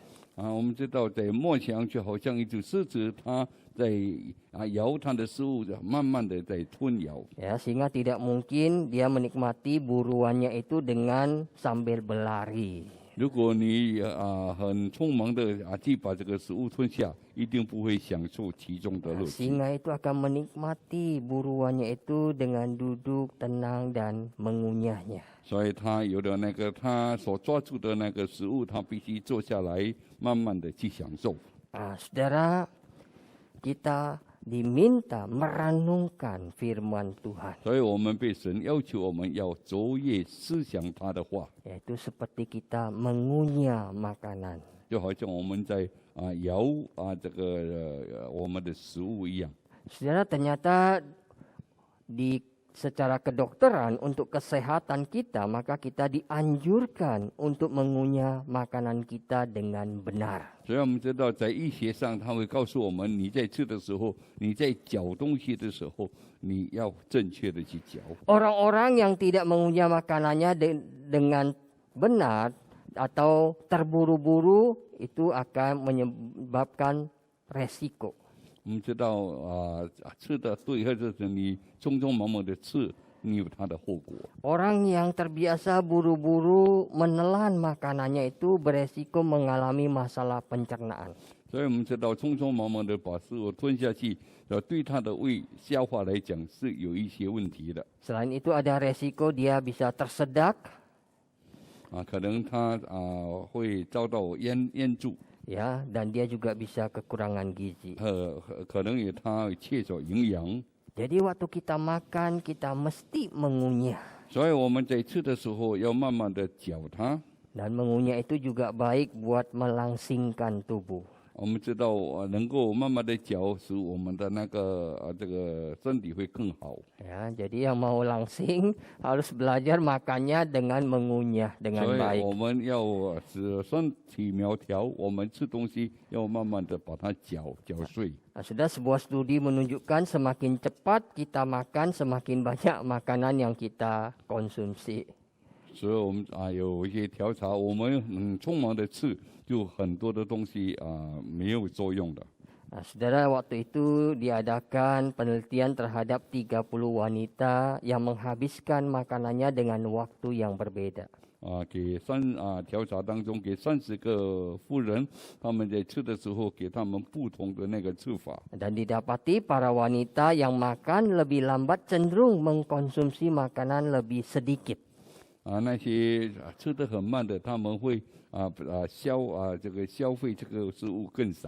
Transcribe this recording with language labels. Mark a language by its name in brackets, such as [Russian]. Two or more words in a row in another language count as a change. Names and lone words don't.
[Chinese] 我们知道在默想就好像一只狮子，它在摇它的食物，慢慢的在吞咬。 [Indonesian] Ya, sehingga tidak mungkin dia menikmati buruannya itu dengan sambil berlari. [Chinese] 如果你很匆忙的去把这个食物吞下，一定不会享受其中的乐趣。 [Indonesian] Singa itu akan menikmati buruannya itu dengan duduk tenang dan mengunyahnya. [Chinese] 所以他有的那个他所抓住的那个食物，他必须坐下来，慢慢的去享受。 [Indonesian] Saudara, kita diminta merenungkan firman Tuhan. [Chinese] 所以我们被神要求，我们要昨夜思想他的话， [Indonesian] Yaitu seperti kita mengunyah makanan. [Chinese] 就好像我们在摇这个我们的食物一样。 [Indonesian] Saudara, ternyata secara kedokteran untuk kesehatan kita, maka kita dianjurkan untuk mengunyah makanan kita dengan benar. [Chinese] 所以我们知道，在医学上，他会告诉我们，你在吃的时候，你在嚼东西的时候，你要正确的去嚼。 [Indonesian] Orang-orang yang tidak mengunyah makanannya dengan benar atau terburu-buru itu akan menyebabkan resiko. [Chinese] 我们知道吃的对，或者是你匆匆忙忙的吃，你有它的后果。 [Indonesian] Orang yang terbiasa buru-buru menelan makanannya itu beresiko mengalami masalah pencernaan. [Chinese] 所以我们知道，匆匆忙忙的把食物吞下去，对他的胃消化来讲是有一些问题的。 [Indonesian] Selain itu ada resiko dia bisa tersedak, [Chinese] 可能他会遭到淹住， [Indonesian] ya, dan dia juga bisa kekurangan gizi. [Chinese] 可能他缺少营养。 [Indonesian] Jadi waktu kita makan kita mesti mengunyah. [Chinese] 所以我们在吃的时候要慢慢的嚼它。 [Indonesian] Dan mengunyah itu juga baik buat melangsingkan tubuh. [Chinese] 我们知道能够慢慢的嚼，使我们的那个这个身体会更好。 [Indonesian] Ya, jadi yang mau langsing harus belajar makannya dengan mengunyah [Chinese] 所 [Indonesian] dengan [Chinese] 以 [Indonesian] baik. [Chinese] 我们要使身体苗条，我们吃东西要慢慢的把它搅碎。 [Indonesian] Sudah sebuah studi menunjukkan semakin cepat kita makan, semakin banyak makanan yang kita konsumsi. [Chinese] 所以我们有一些调查，我们匆忙的吃，就很多的东西没有作用的。 [Indonesian] Saudara, waktu itu diadakan penelitian terhadap 30 wanita yang menghabiskan makanannya dengan waktu yang berbeda. [Chinese] 调查当中给30个妇人，他们在吃的时候给他们不同的那个吃法。 [Indonesian] Dan didapati para wanita yang makan lebih lambat cenderung mengkonsumsi makanan lebih sedikit. [Chinese] 那些吃得很慢的，他们会消费这个食物更少。